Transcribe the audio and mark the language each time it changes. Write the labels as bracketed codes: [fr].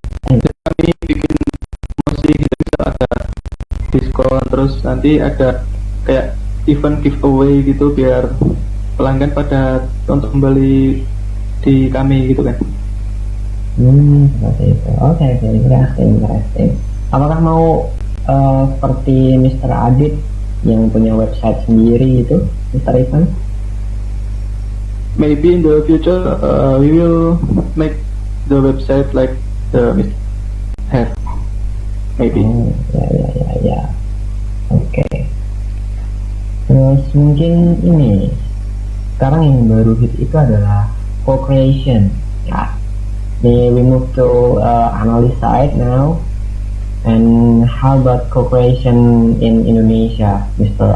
[id] Jadi kami bikin promosi gitu, misal ada diskon, terus nanti ada kayak event giveaway gitu biar pelanggan pada untuk membeli di kami gitu kan. Seperti itu. Oke, [en] interesting. [id] Apakah mau seperti Mr. Adit yang punya website sendiri itu, Mr. Ivan? [en] Maybe in the future we will make the website like the have. Maybe. [id] Ya. Oke. Terus mungkin ini sekarang yang baru hit itu adalah co-creation. Ya. [en] We move to analyst side now. And how about co-creation in Indonesia, Mr.